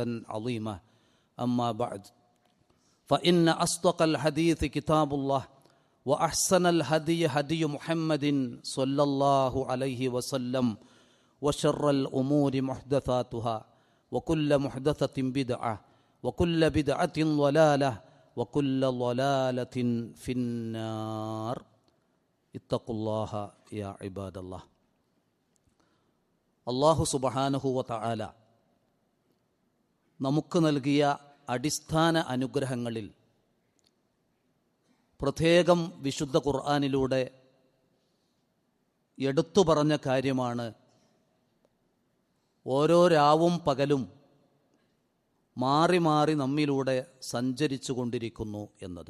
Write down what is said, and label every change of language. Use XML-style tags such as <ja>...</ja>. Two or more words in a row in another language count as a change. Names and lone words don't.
<ar>عظيما أما بعد فإن أصدق الحديث كتاب الله وأحسن الهدي هدي محمد صلى الله عليه وسلم وشر الأمور محدثاتها وكل محدثة بدعة وكل بدعة ضلالة وكل ضلالة في النار اتقوا الله يا عباد الله. الله سبحانه وتعالى</ar> <ml>നമുക്ക് നൽകിയ അടിസ്ഥാന അനുഗ്രഹങ്ങളിൽ പ്രത്യേകം വിശുദ്ധ ഖുർആനിലൂടെ എടുത്തു പറഞ്ഞ കാര്യമാണ് ഓരോ രാവും പകലും മാറി മാറി നമ്മിലൂടെ സഞ്ചരിച്ചു കൊണ്ടിരിക്കുന്നു എന്നത്.</ml>